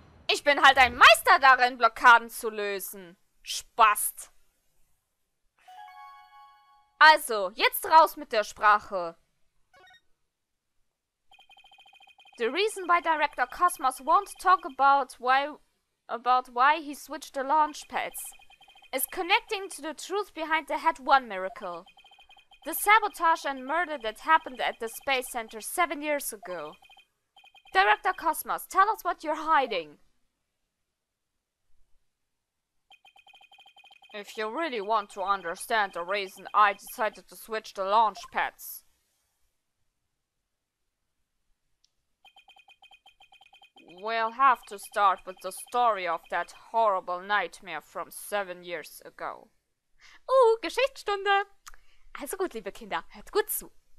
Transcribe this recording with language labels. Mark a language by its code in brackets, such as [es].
[de] Ich bin halt ein Meister darin, Blockaden zu lösen. Spast. Also, jetzt raus mit der Sprache. [en] The reason why Director Cosmos won't talk about why he switched the launch pads is connecting to the truth behind the HAT-1 miracle. The sabotage and murder that happened at the Space Center 7 years ago. Director Cosmos, tell us what you're hiding. If you really want to understand the reason I decided to switch the launch pads, we'll have to start with the story of that horrible nightmare from 7 years ago. [de] Geschichtsstunde. Also gut, liebe Kinder, hört gut zu.